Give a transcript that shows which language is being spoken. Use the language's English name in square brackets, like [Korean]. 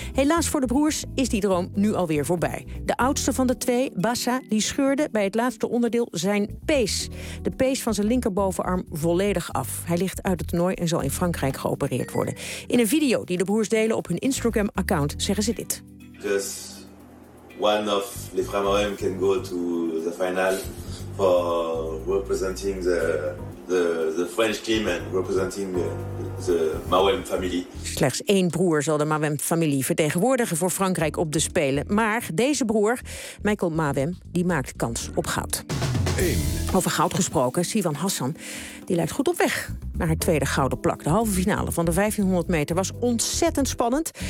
[Dutch] Helaas voor de broers is die droom nu alweer voorbij. De oudste van de twee, Bassa, die scheurde bij het laatste onderdeel zijn pees. De pees van zijn linkerbovenarm volledig af. Hij ligt uit het toernooi en zal in Frankrijk geopereerd worden. In een video die de broers delen op hun Instagram-account zeggen ze dit. Dus [English] one of [French] les frères [English] Mawem can go to the final for representing the French team and representing the Mawem family. [Dutch] Slechts één broer zal de Mawem-familie vertegenwoordigen voor Frankrijk op de Spelen. Maar deze broer, Michael Mawem, die maakt kans op goud. Over goud gesproken, Sivan Hassan, die lijkt goed op weg naar haar tweede gouden plak. De halve finale van de 1500 meter was ontzettend spannend.